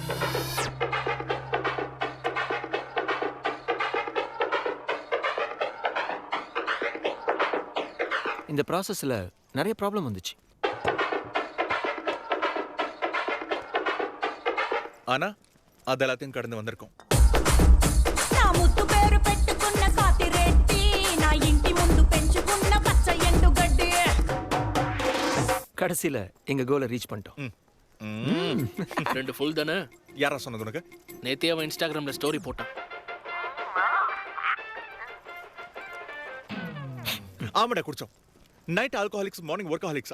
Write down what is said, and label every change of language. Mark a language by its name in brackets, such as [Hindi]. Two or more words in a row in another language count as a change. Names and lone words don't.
[Tamil] இந்த ப்ராசஸ்ல நிறைய ப்ராப்ளம் வந்துச்சு. ஆனா அது எல்லாத்தையும் கடந்து வந்திருக்கோம். [Telugu] నా ముద్దు పేరు పెట్టుకున్న కాతిరెట్టి నా ఇంటి ముందు పెంచుకున్న పచ్చ ఎండుగడ్డి. [Tamil] கடைசியில எங்க கோலை ரீச் பண்ணிட்டோம். 2 ஃபுல் தானே? யாரா சொன்னது உனக்கு? நேத்தே அவன் இன்ஸ்டாகிராம்ல ஸ்டோரி போட்டான். ஆமாடா குடிச்சோம். [English] night alcoholics morning workaholics.